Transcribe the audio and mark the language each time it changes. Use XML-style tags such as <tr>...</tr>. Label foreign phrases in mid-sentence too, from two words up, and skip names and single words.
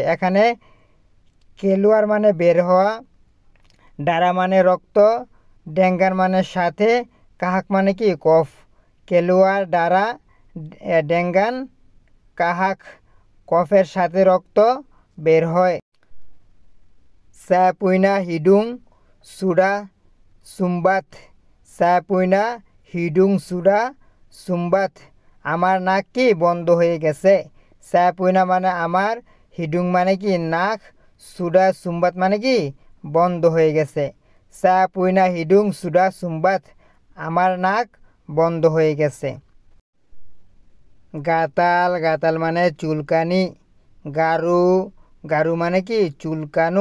<bn>এখানে কেলুয়ার মানে বের হওয়া, দ্বারা মানে রক্ত, ডেঙ্গান মানে সাথে, কাহাক মানে কি? কফ।</bn> <ms>keluar darah dengan kahak,</ms> <bn>কফের সাথে রক্ত বের হয়।</bn> <ms>saya punya hidung sudah sumbat, saya punya hidung sudah sumbat,</ms> <bn>আমার নাক কি? বন্ধ হয়ে গেছে।</bn> <ms>saya punya</ms> <bn>মানে আমার, হিডুং মানে কি নাক,</bn> <ms>sudah sumbat</ms> <bn>মানে কি বন্ধ হয়ে গেছে।</bn> <ms>saya punya hidung sudah sumbat,</ms> <bn>আমার নাক বন্ধ হয়ে গেছে। গাতাল, গাতাল মানে চুলকানি। গারু, গারু মানে কি চুলকানো।</bn>